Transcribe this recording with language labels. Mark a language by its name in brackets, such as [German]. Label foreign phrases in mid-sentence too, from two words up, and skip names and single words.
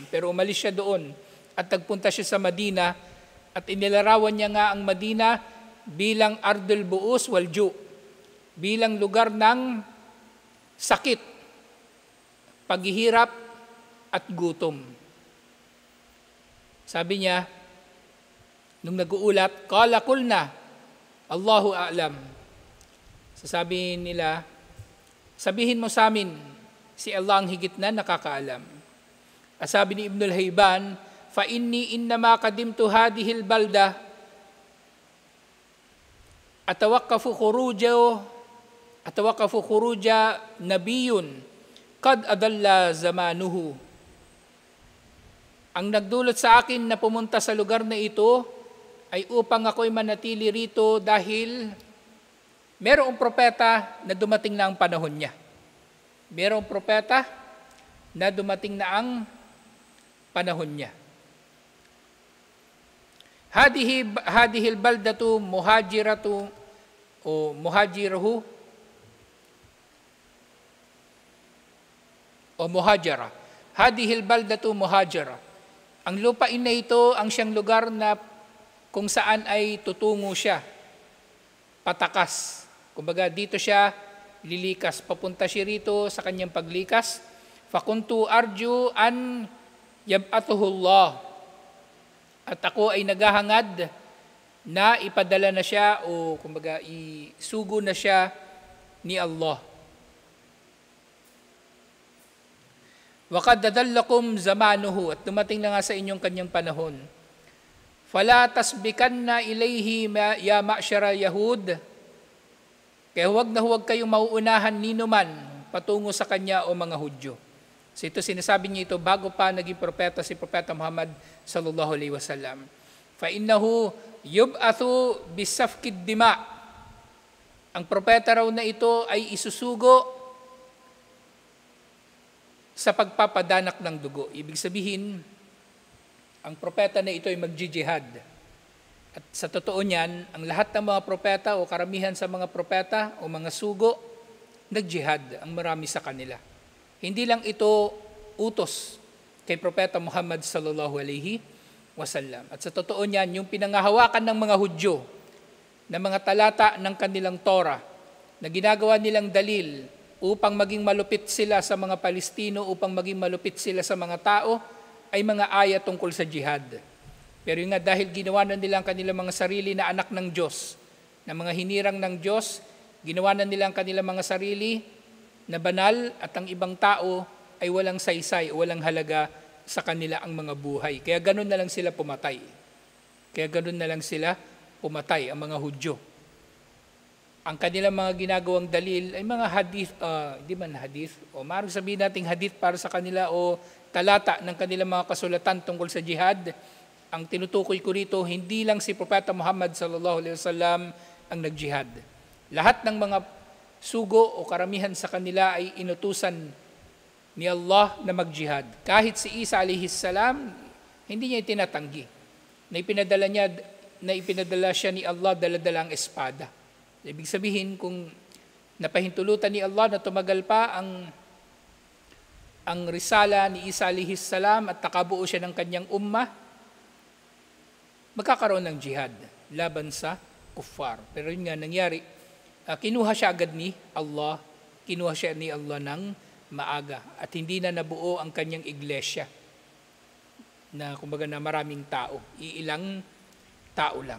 [Filipino] Pero umalis siya doon at nagpunta siya sa Madina at inilarawan niya nga ang Madina bilang [Arabic] أرض البؤس والجوع, [Filipino] bilang lugar ng sakit, paghihirap at gutom. Sabi niya, nung nag-uulat, [Arabic] قال قلنا، الله أعلم. [Filipino] Sasabihin nila, sabihin mo sa amin, si Allah ang higit na nakakaalam. At sabi ni Ibnul Hayban, [Arabic] فإني إنما قدمت هذه البلدة أتوقع خروج نبي قد أظل زمانه. [Filipino] Ang nagdulot sa akin na pumunta sa lugar na ito ay upang ako'y manatili rito dahil merong propeta na dumating na ang panahon niya. Merong propeta na dumating na ang panahon niya. [Arabic] هذه البلدة مهاجرة o مهاجره o مهاجرا. هذه البلدة مهاجره. [Filipino] Ang lupain na ito ang siyang lugar na kung saan ay tutungo siya. Patakas. Kumbaga dito siya lilikas. Papunta siya rito sa kanyang paglikas. [Arabic] فكنت أرجو أن يبعثه الله. [Filipino] At ako ay naghahangad na ipadala na siya o kumbaga isugo na siya ni Allah. [Arabic] وقد أظلكم زمانه, [Filipino] at dumating na nga sa inyong kanyang panahon. [Arabic] فلا تسبقن إليه يا معشر يهود. [Filipino] Kaya huwag na huwag kayong mauunahan ninuman patungo sa kanya o mga Hudyo. So ito sinasabi niya ito bago pa naging propeta si Propeta Muhammad [Arabic] صلى الله عليه وسلم. فإنه يبعث بسفك الدماء. [Filipino] Ang propeta raw na ito ay isusugo sa pagpapadanak ng dugo. Ibig sabihin, ang propeta na ito ay magjijihad. At sa totoo niyan, ang lahat ng mga propeta o karamihan sa mga propeta o mga sugo, nagjihad ang marami sa kanila. Hindi lang ito utos kay Propeta Muhammad [Arabic] صلى الله عليه وسلم. [Filipino] At sa totoo niyan, yung pinangahawakan ng mga Hudyo na mga talata ng kanilang Torah na ginagawa nilang dalil upang maging malupit sila sa mga Palestino, upang maging malupit sila sa mga tao, ay mga ayat tungkol sa jihad. Pero yun nga, dahil ginawa na nila ang kanilang mga sarili na anak ng Diyos, na mga hinirang ng Diyos, ginawa na nila ang kanilang mga sarili na banal at ang ibang tao ay walang saysay, walang halaga sa kanila ang mga buhay. Kaya ganun na lang sila pumatay. Ang mga Hudyo. Ang kanilang mga ginagawang dalil ay mga hadith, di man hadith, o maaaring sabihin natin hadith para sa kanila o talata ng kanilang mga kasulatan tungkol sa jihad. Ang tinutukoy ko rito, hindi lang si Propeta Muhammad [Arabic] صلى الله عليه وسلم [Filipino] ang nagjihad. Lahat ng mga sugo o karamihan sa kanila ay inutusan ni Allah na magjihad. Kahit si Isa [Arabic] عليه السلام, [Filipino] hindi niya itinatanggi. Na ipinadala siya ni Allah dala-dala ang espada. Ibig sabihin, kung napahintulutan ni Allah na tumagal pa ang ang risala ni Isa [Arabic] عليه السلام [Filipino] at nakabuo siya ng kanyang ummah, magkakaroon ng jihad laban sa kuffar. Pero yun nga nangyari, kinuha siya agad ni Allah, kinuha siya ni Allah ng maaga at hindi na nabuo ang kanyang iglesia na kumbaga na maraming tao, iilang tao lang.